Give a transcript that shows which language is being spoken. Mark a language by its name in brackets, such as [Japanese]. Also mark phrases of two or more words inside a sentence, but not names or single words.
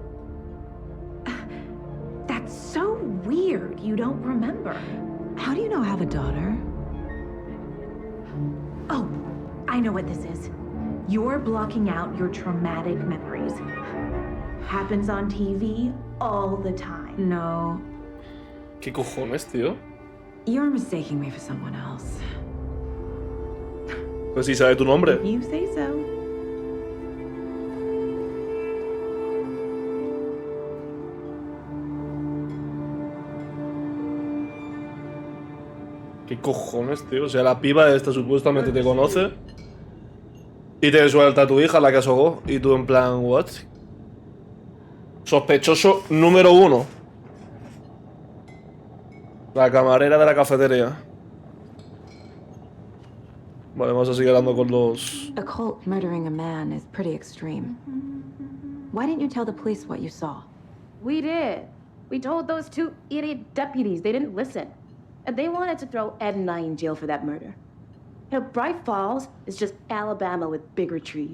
[English] That's so weird you don't remember. How do you know I have a daughter? Oh, I know what this is. You're blocking out your traumatic memories. Happens on TV all the time. No. [Spanish] ¿Qué cojones, tío? [English] You're mistaking me for someone else. [Spanish] Pues sí sabe tu nombre. [English] You say so. [Spanish] ¿Qué cojones, tío? O sea, la piba esta supuestamente te conoce y te suelta a tu hija, la que asogó, y tú en plan, ¿what? Sospechoso número 1. La camarera de la cafetería. Vale, vamos a seguir hablando con los... [English] A cult murdering a man is pretty extreme. Why didn't you tell the police what you saw? We did. We told those 2 idiot deputies. They didn't listen. And they wanted to throw Ed and I in jail for that murder. You know, Bright Falls is just Alabama with bigger trees.